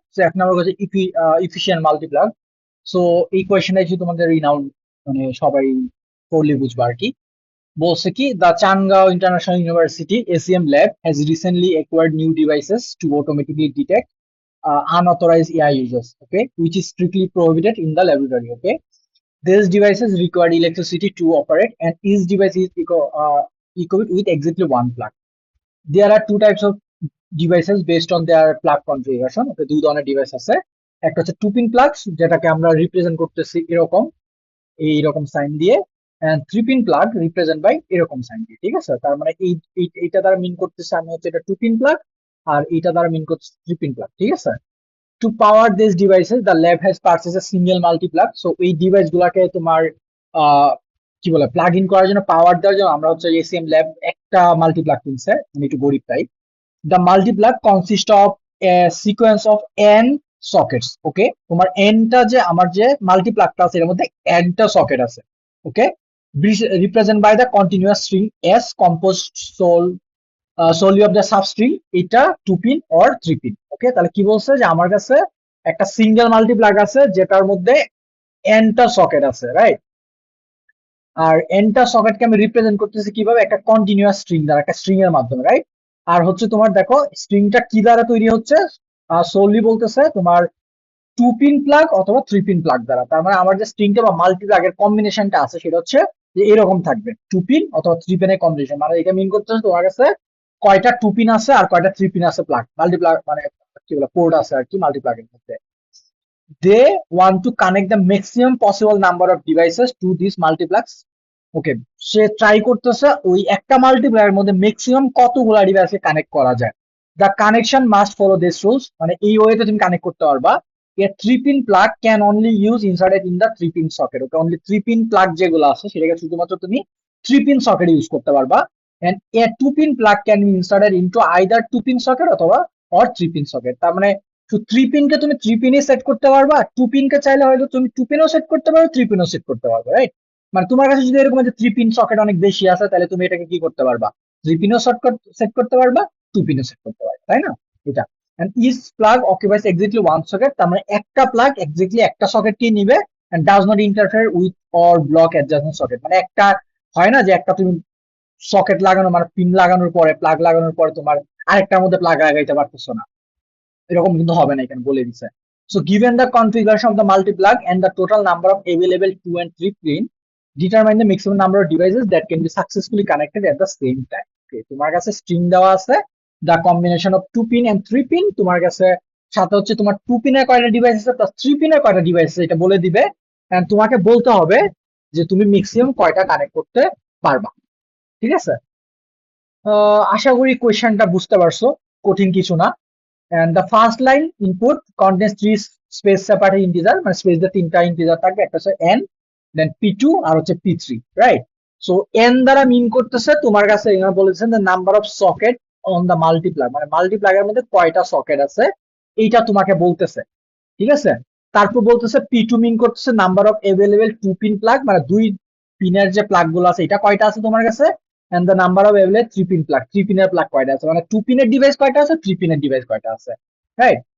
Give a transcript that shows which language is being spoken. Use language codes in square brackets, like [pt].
[bn] So F number হচ্ছে efficient multiplug. So এই কোয়েশনটা হচ্ছে তোমাদের রিনাউন, মানে সবাই পড়লে বুঝবা আর কি। বলছে কি, [en] The Changao International University ACM lab has recently acquired new devices to automatically detect unauthorized AI users, okay, which is strictly prohibited in the laboratory. Okay, these devices require electricity to operate, and each device is equipped with exactly one plug. There are two types of devices based on their plug configuration. [bn] Okay, দুই ধরনের device আছে। একটা হচ্ছে two pin plugs, যেটাকে আমরা represent করতেছি এরকম, এইরকম সাইন দিয়ে, and three pin plug represent by এরকম সাইন দিয়ে। ঠিক আছে, তার মানে এইটা দ্বারা মিন করতেছে আমি হচ্ছে এটা টু পিন প্লাগ, আর এইটা দ্বারা মিন করতেছে থ্রি পিন প্লাগ। ঠিক আছে, [en] To power this devices the lab has purchase a single multiplug. [bn] So এই ডিভাইস গুলাকে তোমার আহ কি বলে প্লাগ ইন করার জন্য, পাওয়ার দেওয়ার জন্য আমরা হচ্ছে এসিএম ল্যাব একটা মাল্টিপ্লাগ কিনছে, আমি একটু গরিব তাই। [en] The multiplug consists of a sequence of n sockets. [bn] Okay, তোমার n টা যে আমার যে মাল্টিপ্লাগটা আছে এর মধ্যে n টা সকেট আছে। [en] Okay, represent by the continuous string s composed solely of the substring, এটা two pin or three pin. [bn] ওকে, তাহলে কি বলছে যে আমার কাছে একটা সিঙ্গেল মাল্টিপ্লাগ আছে যেটার মধ্যে n টা সকেট আছে, রাইট? আর এনটা সকেটকে আমি রিপ্রেজেন্ট করতেছি কিভাবে? একটা কন্টিনিউয়াস স্ট্রিং দ্বারা, একটা স্ট্রিং এর মাধ্যমে, রাইট? আর হচ্ছে তোমার দেখো স্ট্রিংটা কি দ্বারা তৈরি হচ্ছে, সোললি বলতেছে তোমার টু পিন প্লাগ অথবা থ্রি পিন প্লাগ দ্বারা। তার মানে আমার যে স্ট্রিংটা বা মাল্টিপ্লাগের কম্বিনেশনটা আছে সেটা হচ্ছে যে এরকম থাকবে, টু পিন অথবা থ্রি পিনের কম্বিনেশন। মানে এটা মিন করতেছে তোমার কাছে কয়টা টু পিন আছে আর কয়টা থ্রি পিন আছে, প্লাগ মাল্টিপ্লাগ মানে কি বলে পোর্ট আছে আর কি মাল্টিপ্লাগের মধ্যে। [en] They want to connect the maximum possible number of devices to these multiplex. [bn] Okay, say try করতেছে ওই একটা মাল্টিপ্লায়ার মধ্যে ম্যাক্সিমাম কতগুলা ডিভাইসে কানেক্ট করা যায়। [en] the connection must follow this rules, [bn] মানে এই ওয়েতে তুমি কানেক্ট করতে পারবা। [en] A three pin plug can only use inserted in the three pin socket. [bn] Okay, only three pin plug যেগুলো আছে সেটাকে শুধুমাত্র তুমি থ্রি পিন সকেট ইউজ করতে পারবা। [en] And a two pin plug can be inserted into either two pin socket অথবা or three pin socket. [bn] তার মানে থ্রি পিনকে তুমি থ্রি পিনে সেট করতে পারবা, টু পিনকে চাইলে হয়তো তুমি টু পিনও সেট করতে পারো, থ্রি পিনও সেট করতে পারবে, রাইট? মানে তোমার কাছে যদি এরকম থ্রি পিন সকেট অনেক বেশি আছে তাহলে তুমি এটাকে কি করতে পারবা, থ্রি পিনও সেট করতে পারবা, টু পিনও সেট করতে পারবা, তাই না? [en] এটা and each plug occupies exactly one socket, [bn] তার মানে একটা প্লাগ এক্স্যাক্টলি একটা সকেটকেই নিবে [en] and does not interfere with or block adjacent socket। [bn] মানে একটা হয় না যে একটা তুমি সকেট লাগানো মানে পিন লাগানোর পরে, প্লাগ লাগানোর পরে তোমার আরেকটার মধ্যে প্লাগ লাগাইতে পারতেছো না, এরকম কিন্তু হবে না, এখানে বলে দিছে। [en] So given the configuration of the multi-plug and the total number of available 2 and 3 pin, determine the maximum number of devices that can be successfully connected at the same time. [bn] Okay, তোমার কাছে string দেওয়া আছে, [en] the combination of 2 pin and 3 pin, [bn] তোমার কাছে সাথে হচ্ছে তোমার 2 পিনের কয়টা ডিভাইস আছে প্লাস 3 পিনের কয়টা ডিভাইস আছে এটা বলে দিবে, and তোমাকে বলতে হবে যে তুমি ম্যাক্সিমাম কয়টা কানেক্ট করতে পারবা। ঠিক আছে, আশা করি কোয়েশ্চেনটা বুঝতে পারছো, কঠিন কিছু না। [en] and the first line input contains three space separated integer, [bn] মানে স্পেস দিয়ে তিনটা ইন্টিজার থাকবে, একটা হচ্ছে n, দেন p2 আর হচ্ছে p3, রাইট? সো n দ্বারা মিন করতেছে তোমার কাছে এখানে বলেছেন [en] the number of socket on the multiply, [bn] মানে মাল্টিপ্লাগের মধ্যে কয়টা সকেট আছে এইটা তোমাকে বলতেছে। ঠিক আছে, তারপর বলতেছে p2 মিন করতেছে number of available to pin plug, মানে দুই পিনের যে প্লাগ গুলো আছে এটা কয়টা আছে তোমার কাছে, and the number of available three pin plug, three পিনের প্লাগ কয়টা আছে, মানে টু পিনের ডিভাইস কয়টা আছে, থ্রি পিনের ডিভাইস কয়টা আছে, রাইট?